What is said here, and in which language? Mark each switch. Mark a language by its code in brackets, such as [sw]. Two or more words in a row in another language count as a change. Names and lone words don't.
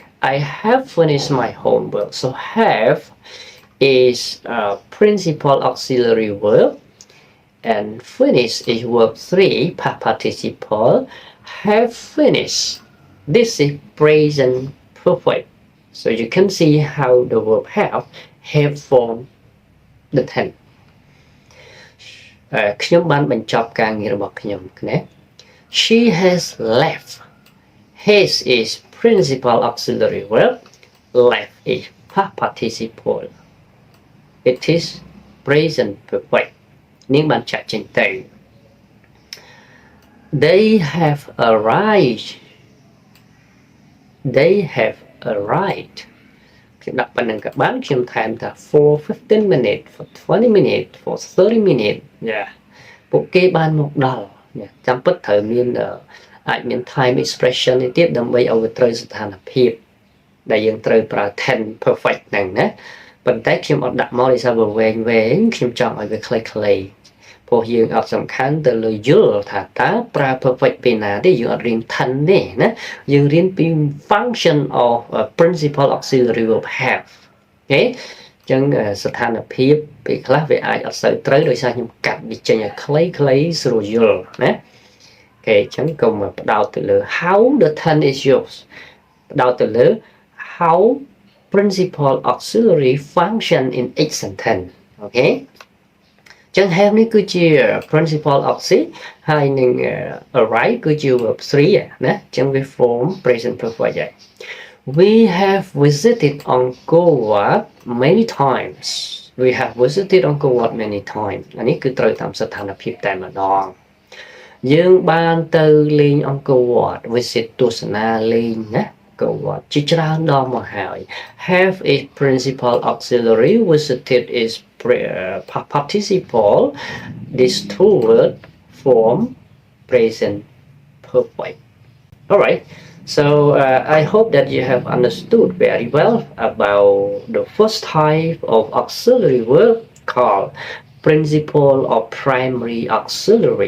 [en] I have finished my homework. So have is a principal auxiliary verb, and finish is verb 3, past participle. Have finished. This is present perfect. So you can see how the verb have formed the tense. [km] ខ្ញុំបានបញ្ចប់ការងាររបស់ខ្ញុំណា [en] She has left. Has is principal auxiliary verb. Left is past participle. It is present perfect. [km] នាងបានចាក់ចេញទៅ [en] They have arrived. They have arrived. [km] ខ្ញុំដាក់ប៉ុណ្្នឹងក៏បានខ្ញុំថែមថា [en] for 15 minutes, for 20 minutes, for 30 minutes. Yeah. [km] ពួកគេបានមកដល់ចាំពិតត្រូវមានអាចមាន [en] time expression [km] នេះទៀតដើម្បីឲ្យវាត្រូវស្ថានភាពដែលយើងត្រូវប្រើ [en] tense perfect [km] ហ្នឹងណាប៉ុន្តែខ្ញុំអត់ដាក់មកដោយ សារវាវែងខ្ញុំចង់ឲ្យវាខ្លីៗព្រោះយើងអត់សំខាន់ទៅលើយល់ថាតើប្រើ perfect ពេលណាទេយើងអត់រៀន tense ទេ ណាយើងរៀនពី [en] function of principal auxiliary verb have [km] អូខេអញ្ចឹងស្ថានភាពពេលខ្លះវាអាចអត់សូវ ត្រូវដោយសារខ្ញុំកាត់វាចេញឲ្យខ្លីៗស្រួលយល់ណាអូខេអញ្ចឹងកុំផ្ដោតទៅលើ [en] how the tense is used [km] ផ្ដោតទៅលើ [en] how principal auxiliary function in each sentence [km] អូខេចឹង have នេះគឺជា [en] principal auxiliary [km] ហើយនឹង arrive គឺជា [en] verb 3 [km] ណាចឹងវា form [en] present perfect [km] ហើយ [en] We have visited Angkor Wat many times. We have visited Angkor Wat many times. [km] អានេះគឺត្រូវតាមស្ថានភាពតែម្ដងយើងបានទៅលេង Angkor Wat visit ទស្សនាលេងណា Angkor Wat ជាច្រើនដងមកហើយ [en] Have a principal auxiliary. Visited is participle. These two words form present perfect. All right. So I hope that you have understood very well about the first type of auxiliary verb called principal or primary auxiliary.